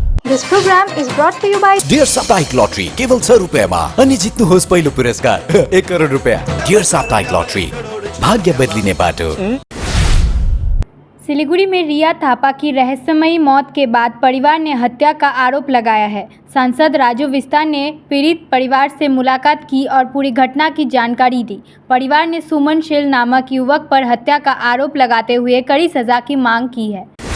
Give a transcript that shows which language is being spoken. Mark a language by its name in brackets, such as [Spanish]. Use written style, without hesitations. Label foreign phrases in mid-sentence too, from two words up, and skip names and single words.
[English] This program is brought to you by [Nepali] डियर साप्ताहिक लॉटरी केवल 100 रुपियाँमा अनि जित्नुहोस् पहिलो पुरस्कार 1 करोड रुपियाँ। डियर साप्ताहिक लॉटरी भाग्य बदलिने बाटो। [Hindi] सिलीगुड़ी में रिया थापा की रहस्यमयी मौत के बाद परिवार ने हत्या का आरोप लगाया है। सांसद राजू विस्ता ने पीड़ित परिवार से मुलाकात की और पूरी घटना की जानकारी दी। परिवार ने सुमन शील नामक युवक पर हत्या का आरोप लगाते हुए कड़ी सजा की मांग की है।